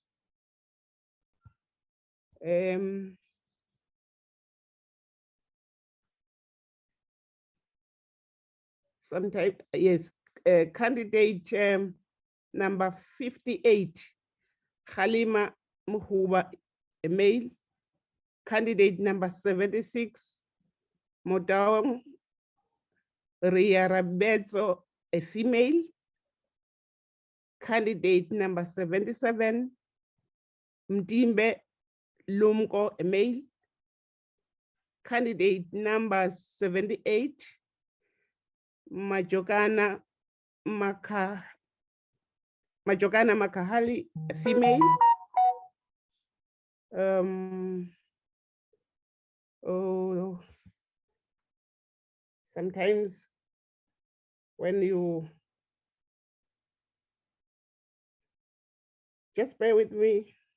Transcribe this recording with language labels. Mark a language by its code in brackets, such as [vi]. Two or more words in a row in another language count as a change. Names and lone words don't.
[en] Sometimes, yes, candidate number 58, Halima Muhuba, a male. Candidate number 76, Modawang Ria Rabezo, a female. Candidate number 77, Mdimbe Lumko, a male. Candidate number 78, Majogana Makahali, a female. Oh, sometimes when you just bear with me.